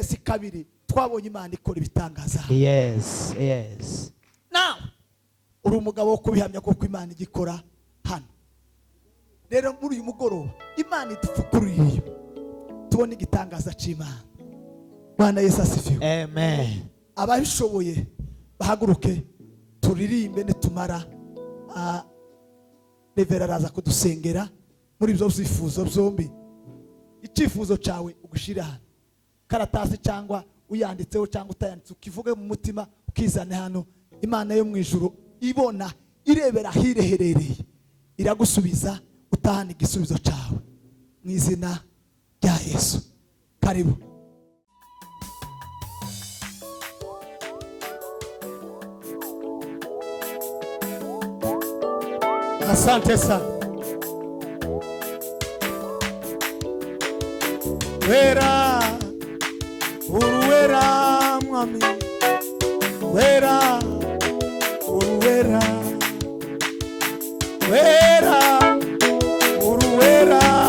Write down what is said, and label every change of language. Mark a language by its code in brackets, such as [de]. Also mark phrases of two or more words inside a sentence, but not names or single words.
[rw] kabiri twabonye Imana ikora ibitangaza. [en] Yes, yes. [rw] Now uri umugabo wo kubihamya kuko Imana igikora hano. Rero muri uyu mugoroba Imana idupfukuriye tubone igitangaza c'Imana. [sw] Bwana Yesu asifiwe. Amen. [rw] Ababishoboye bahaguruke turirimbe nitumara Revera araza kudusengera muri ibyo byifuzo byombi. Icyifuzo cyawe ugushira hano, karatasi cyangwa uyanditseho cyangwa utayanditse, ukivuge mu mutima ukizane hano. Imana yo mu ijuru ibona irebera hireherereye iragusubiza utahana igisubizo cyawe mu izina rya Yesu. [sw] Karibu. Asante sana. [rw] Wera, uruwera mwami. Wera, uruwera. Wera, uruwera.